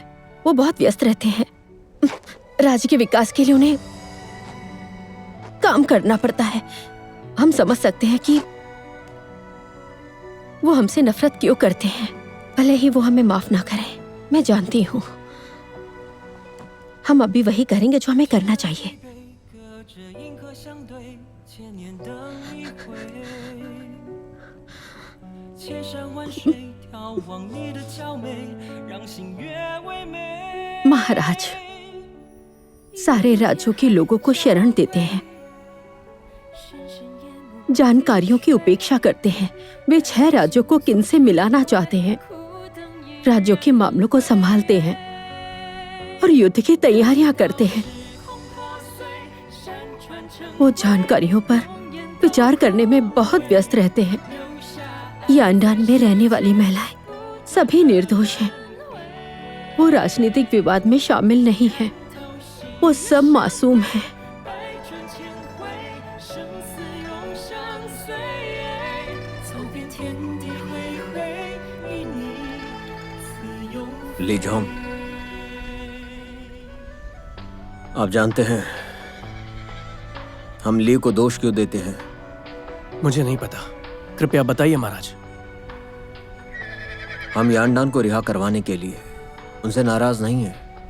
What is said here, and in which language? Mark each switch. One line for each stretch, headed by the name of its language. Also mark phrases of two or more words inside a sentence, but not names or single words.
Hindi: वो बहुत व्यस्त रहते हैं, राज्य के विकास के लिए उन्हें काम करना पड़ता है। हम समझ सकते हैं कि वो हमसे नफरत क्यों करते हैं, भले ही वो हमें माफ ना करें। मैं जानती हूँ। हम अभी वही करेंगे जो हमें करना चाहिए।
Chinese: 隔着银河相对，千年等一回。千山万水，眺望你的娇美，让心越唯美。
Hindi: महाराज सारे राज्यों के लोगों को शरण देते हैं, जानकारियों की उपेक्षा करते हैं। वे 6 राज्यों को किनसे मिलाना चाहते हैं, राज्यों के मामलों को संभालते हैं और युद्ध की तैयारियां करते हैं। वो जानकारियों पर विचार करने में बहुत व्यस्त रहते हैं। यांडान में रहने वाली महिलाएं सभी निर्दोष हैं। वो राजनीतिक विवाद में शामिल नहीं हैं। वो सब मासूम हैं।
Chinese: 百转千回，生死永相随。走遍天地恢恢，与你自由。
Hindi: ली जोंग, आप जानते हैं हम ली को दोष क्यों देते हैं? मुझे नहीं पता, कृपया बताइए महाराज। हम यांडान को रिहा करवाने के लिए उनसे नाराज नहीं हैं।